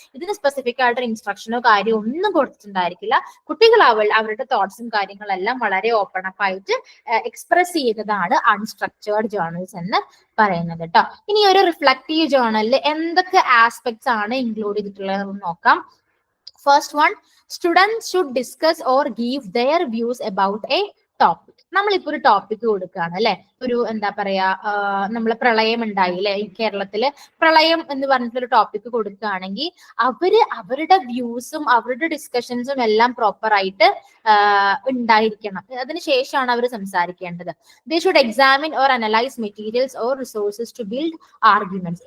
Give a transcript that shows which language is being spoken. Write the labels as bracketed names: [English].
[Malayalam] ഇതിന് സ്പെസിഫിക് ആയിട്ട് ഇൻസ്ട്രക്ഷനോ കാര്യമോ ഒന്നും കൊടുത്തിട്ടുണ്ടായിരിക്കില്ല. കുട്ടികൾ അവരുടെ തോട്ട്സും കാര്യങ്ങളെല്ലാം വളരെ ഓപ്പൺ അപ്പ് ആയിട്ട് എക്സ്പ്രസ് ചെയ്യുന്നതാണ് അൺസ്ട്രക്ചേർഡ് ജേർണൽസ് എന്ന് പറയുന്നത് കേട്ടോ. ഇനി ഒരു റിഫ്ലക്റ്റീവ് ജേർണലിൽ എന്തൊക്കെ ആസ്പെക്ട്സ് ആണ് ഇൻക്ലൂഡ് ചെയ്തിട്ടുള്ളത് നോക്കാം. [English] First one, students should discuss or give their views about a topic. [Malayalam] നമ്മളിപ്പോ ഒരു ടോപ്പിക് കൊടുക്കുകയാണ് അല്ലെ, ഒരു എന്താ പറയാ, നമ്മള് പ്രളയം ഉണ്ടായി അല്ലെ, ഈ കേരളത്തില് പ്രളയം എന്ന് പറഞ്ഞിട്ടൊരു ടോപ്പിക് കൊടുക്കുകയാണെങ്കിൽ അവര് അവരുടെ വ്യൂസും അവരുടെ ഡിസ്കഷൻസും എല്ലാം പ്രോപ്പർ ആയിട്ട് ഉണ്ടായിരിക്കണം. അതിനുശേഷമാണ് അവർ സംസാരിക്കേണ്ടത്. [English] They should examine or analyse materials or resources to build arguments.